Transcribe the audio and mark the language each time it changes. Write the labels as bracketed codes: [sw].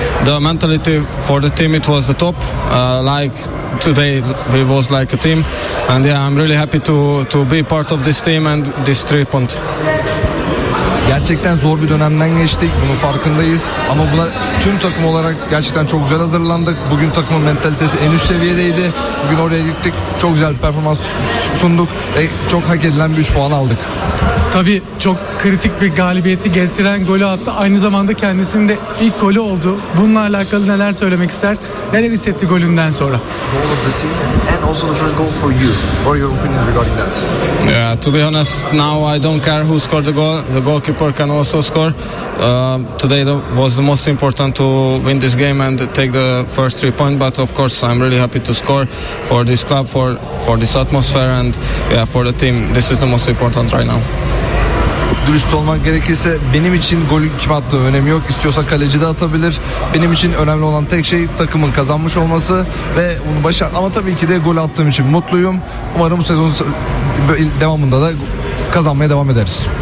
[en] The mentality for the team, it was the top. Like today, we was like a team, and I'm really happy to be part of this team and this 3 point. [tr] Gerçekten zor bir dönemden geçtik. Bunun farkındayız. Ama buna tüm takım olarak gerçekten çok güzel hazırlandık. Bugün takımın mentalitesi en üst seviyedeydi. Bugün oraya gittik. Çok güzel bir performans sunduk. Ve çok hak edilen bir 3 puan aldık. Tabii çok kritik bir galibiyeti getiren golü attı. Aynı zamanda kendisinin de ilk golü oldu. Bununla alakalı neler söylemek ister? Neler hissetti golünden sonra? [en] Goal of the season and also the first goal for you. What are your opinions regarding that? Yeah, to be honest, now I don't care who scored the goal. The goalkeeper can also score. Today was the most important to win this game and take the first 3 points. But of course, I'm really happy to score for this club, for this atmosphere and for the team. This is the most important right now. [tr] Dürüst olmak gerekirse benim için golün kim attığı önemi yok. İstiyorsa kaleci de atabilir. Benim için önemli olan tek şey takımın kazanmış olması ve bunu başarmak. Ama tabii ki de gol attığım için mutluyum. Umarım sezon devamında da kazanmaya devam ederiz.